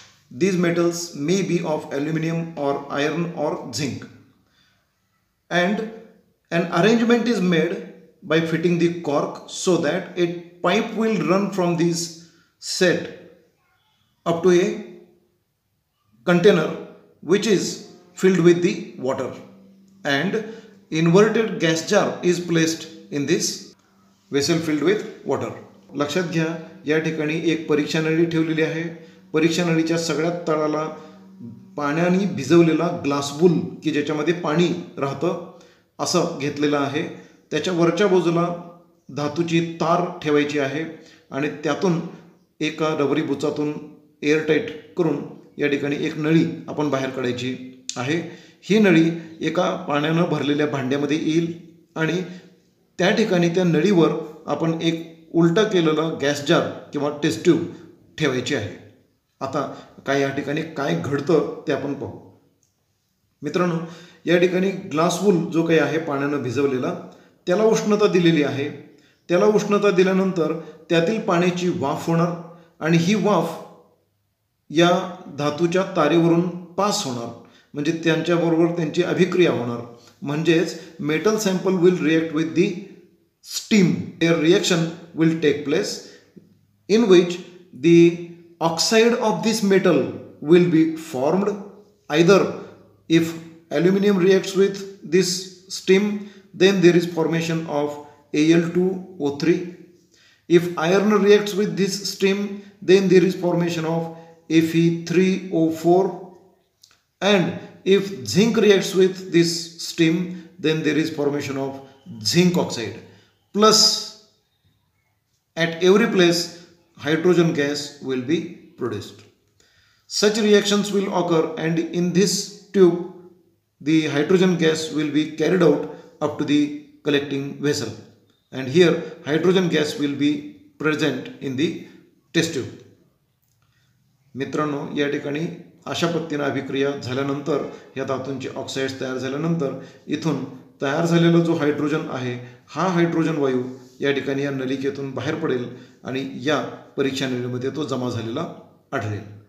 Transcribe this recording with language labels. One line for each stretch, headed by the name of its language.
English: These metals may be of aluminium or iron or zinc, and an arrangement is made by fitting the cork so that a pipe will run from this set up to a container which is filled with the water, and inverted gas jar is placed in this vessel filled with water.
Marathi: लक्षात घ्या, या ठिकाणी एक परीक्षा नळी ठेवलेली आहे. परीक्षा नळीच्या सगळ्यात तळाला पाण्याने भिजवलेला ग्लास वूल की ज्याच्यामध्ये पाणी राहतं असं घेतलेलं आहे. त्याच्या वरच्या बाजूला धातूची तार ठेवायची आहे आणि त्यातून एका रबरी बुचातून एअरटाईट करून या ठिकाणी एक नळी आपण बाहेर काढायची आहे. ही नळी एका पाण्यानं भरलेल्या भांड्यामध्ये येईल आणि त्या ठिकाणी त्या नळीवर आपण एक उलटा केलेला गॅस जार किंवा टेस्ट ट्यूब ठेवायची आहे. आता काय या ठिकाणी काय घडतं ते आपण पाहू. मित्रांनो, या ठिकाणी ग्लास वूल जो काही आहे पाण्यानं भिजवलेला, त्याला उष्णता दिलेली आहे. त्याला उष्णता दिल्यानंतर त्यातील पाण्याची वाफ होणार आणि ही वाफ या धातूच्या तारेवरून पास होणार, म्हणजे त्यांच्याबरोबर त्यांची अभिक्रिया होणार.
English: म्हणजेच metal sample will react with the steam. A reaction will take place in which the oxide of this metal will be formed. Either if aluminum reacts with this steam, then there is formation of Al2O3. If iron reacts with this steam, then there is formation of Fe3O4. And if zinc reacts with this steam, then there is formation of zinc oxide. Plus, at every place hydrogen gas will be produced. Such reactions will occur, and in this tube the hydrogen gas will be carried out up to the collecting vessel, and here hydrogen gas will be present in the test tube.
Marathi: मित्रांनो, या ठिकाणी अशा पद्धतीने अभिक्रिया झाल्यानंतर या धातूंचे oxides तयार झाल्यानंतर इथून तयार झालेला जो हायड्रोजन आहे, हा हायड्रोजन वायू या ठिकाणी या नलिकेतून बाहेर पडेल आणि या परीक्षा नळीमध्ये तो जमा झालेला आढळेल.